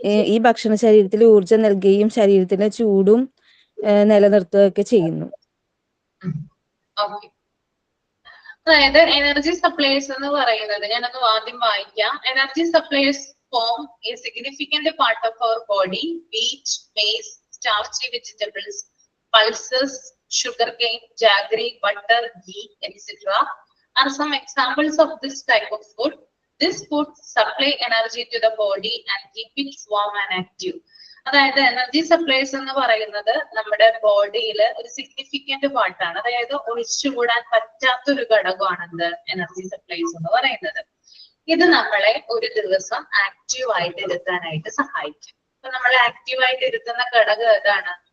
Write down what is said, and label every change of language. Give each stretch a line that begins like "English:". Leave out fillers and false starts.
Malayalam: ഈ ഭക്ഷണ ശരീരത്തിൽ ഊർജം നൽകുകയും ശരീരത്തിന്റെ ചൂടും നിലനിർത്തുകയൊക്കെ ചെയ്യുന്നു. അതായത് എനർജി സപ്ലൈസ് എന്ന് പറയുന്നത്, ഞാനൊന്ന് ആദ്യം വായിക്കാം.
English: Energy supplies form a significant part of our body. Wheat, maize, starchy vegetables, pulses, sugarcane, jaggery, butter, ghee, etc. are some examples of this type of food. This food supply energy to the body and keep it warm and active.
Malayalam: അതായത് energy supplies എന്ന് പറയുന്നത് നമ്മുടെ ബോഡിയിൽ ഒരു significant പാർട്ടാണ്. അതായത് ഒഴിച്ചുകൂടാൻ പറ്റാത്തൊരു ഘടകമാണെന്ത് എനർജി സപ്ലൈസ് എന്ന് പറയുന്നത്. ഇത് നമ്മളെ ഒരു ദിവസം ആക്റ്റീവ് ആയിട്ട് ഇരുത്താനായിട്ട് സഹായിക്കും. അപ്പൊ നമ്മളെ ആക്റ്റീവ് ആയിട്ട് ഇരുത്തുന്ന ഘടകം ഏതാണ്?